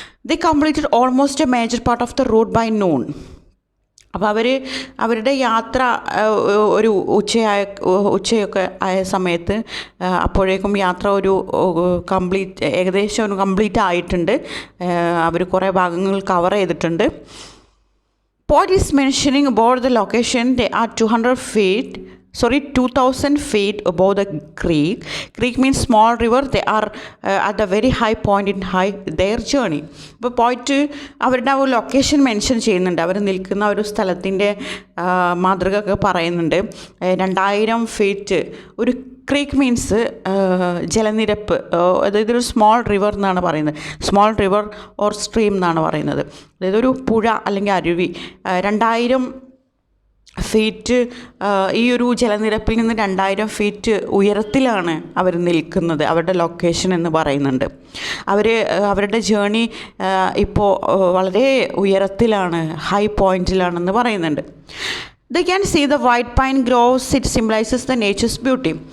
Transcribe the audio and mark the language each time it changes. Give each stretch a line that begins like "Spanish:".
English: They completed almost a major part of the route by noon.
Malayalam: അപ്പോൾ അവരുടെ യാത്ര ഒരു ഉച്ചയൊക്കെ ആയ സമയത്ത് അപ്പോഴേക്കും യാത്ര ഒരു ഏകദേശം ഒരു കംപ്ലീറ്റ് ആയിട്ടുണ്ട്. അവർ കുറേ ഭാഗങ്ങൾ കവർ ചെയ്തിട്ടുണ്ട്.
English: Poet is mentioning about the location. They are 2,000 feet above the creek. Creek means small river. They are at the very high point in their journey.
Malayalam: ഇപ്പോൾ പോയിട്ട് അവരുടെ ആ ഒരു ലൊക്കേഷൻ മെൻഷൻ ചെയ്യുന്നുണ്ട്. അവർ നിൽക്കുന്ന ഒരു സ്ഥലത്തിൻ്റെ മാതൃക ഒക്കെ പറയുന്നുണ്ട്. 2000 ഫീറ്റ് ഒരു ക്രീക്ക് മീൻസ് ജലനിരപ്പ്, അതായത് ഒരു സ്മോൾ റിവർ എന്നാണ് പറയുന്നത്. സ്മോൾ റിവർ ഓർ സ്ട്രീം എന്നാണ് പറയുന്നത്. അതായത് ഒരു പുഴ അല്ലെങ്കിൽ അരുവി. 2000 ഫീറ്റ് ഈ ഒരു ജലനിരപ്പിൽ നിന്ന് 2000 ഫീറ്റ് ഉയരത്തിലാണ് അവർ നിൽക്കുന്നത്. അവരുടെ ലൊക്കേഷൻ എന്ന് പറയുന്നുണ്ട്. അവരുടെ ജേണി ഇപ്പോൾ വളരെ ഉയരത്തിലാണ്, ഹൈ പോയിൻറ്റിലാണെന്ന് പറയുന്നുണ്ട്.
English: They can see the white pine groves. It symbolizes the nature's beauty.